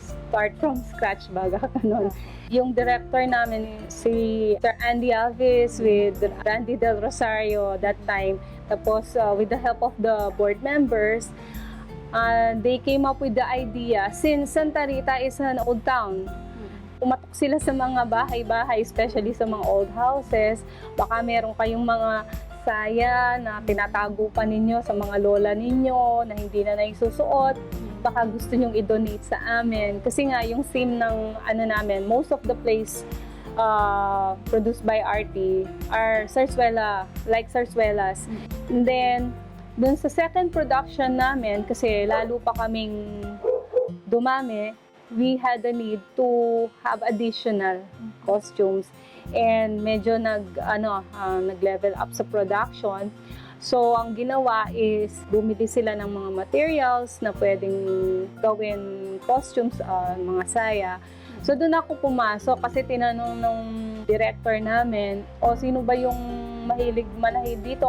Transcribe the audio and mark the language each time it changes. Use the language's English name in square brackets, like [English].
[English] Start from scratch [Filipino] baga kanon. Yung director namin si Sir Andy Alves [English] with Randy Del Rosario that time. Tapos with the help of the board members, they came up with the idea, since Santa Rita is an old town. [Filipino] Pumatok sila sa mga bahay-bahay, [English] especially sa mga old houses. [Filipino] Baka meron kayong mga saya na tinatago pa ninyo sa mga lola ninyo na hindi na naisusuot. Baka gusto nyong i-donate sa amin. Kasi nga, yung theme ng namin, [English] most of the plays produced by RT are sarsuela, like sarsuelas. And then, [Filipino] dun sa second production namin, kasi lalo pa kaming dumami, [English] we had the need to have additional costumes. [Filipino] And medyo nag-level up sa production. So, ang ginawa is bumili sila ng mga materials na pwedeng gawin costumes, mga saya. So, doon ako pumasok kasi tinanong nung director namin, sino ba yung mahilig manahid dito?